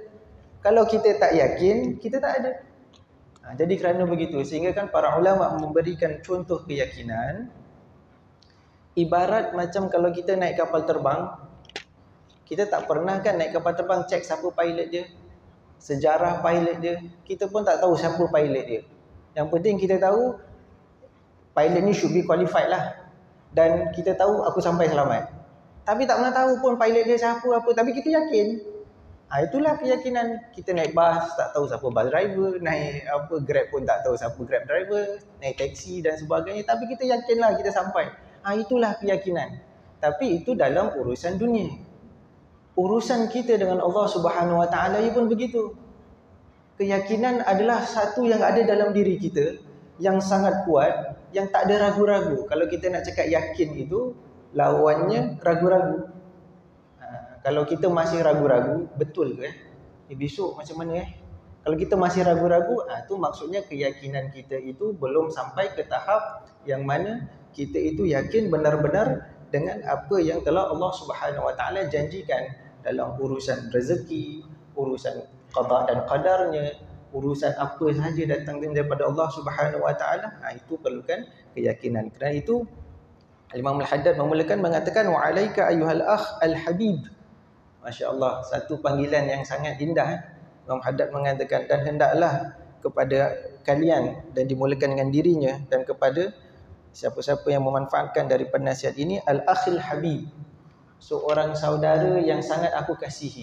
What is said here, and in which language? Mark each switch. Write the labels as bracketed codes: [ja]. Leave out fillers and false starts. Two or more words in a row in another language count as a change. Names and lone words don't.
[ms] Kalau kita tak yakin, kita tak ada. Jadi kerana begitu, sehingga kan para ulama memberikan contoh keyakinan ibarat macam kalau kita naik kapal terbang, kita tak pernah kan naik kapal terbang cek siapa pilot dia, sejarah pilot dia, kita pun tak tahu siapa pilot dia. Yang penting kita tahu pilot ni [en] should be qualified [ms] lah, dan kita tahu aku sampai selamat. Tapi tak pernah tahu pun pilot dia siapa apa, tapi kita yakin. Itulah keyakinan. Kita naik bas tak tahu siapa [en] bus driver, [ms] naik Grab pun tak tahu siapa Grab driver, naik taksi dan sebagainya, tapi kita yakinlah kita sampai. Itulah keyakinan. Tapi itu dalam urusan dunia. Urusan kita dengan Allah [ar] سبحانه وتعالى [ms] pun begitu. Keyakinan adalah satu yang ada dalam diri kita, yang sangat kuat, yang tak ada ragu-ragu. Kalau kita nak cakap yakin itu, lawannya ragu-ragu. Kalau kita masih ragu-ragu, betul ke besok macam mana Kalau kita masih ragu-ragu, itu maksudnya keyakinan kita itu belum sampai ke tahap yang mana kita itu yakin benar-benar dengan apa yang telah Allah [ar] سبحانه وتعالى [ms] janjikan dalam urusan rezeki, urusan qada dan qadarnya, urusan apa sahaja datang daripada Allah [ar] سبحانه وتعالى. [ms] Itu perlukan keyakinan. Kerana itu Imam Al-Haddad memulakan mengatakan [ar] وعليك أيها الأخ الحبيب. [ms] Masya-Allah, satu panggilan yang sangat indah. Imam Haddad mengatakan, dan hendaklah kepada kalian, dan dimulakan dengan dirinya dan kepada siapa-siapa yang memanfaatkan daripada nasihat ini, [ar] الأخ الحبيب, [ms] seorang saudara yang sangat aku kasihi.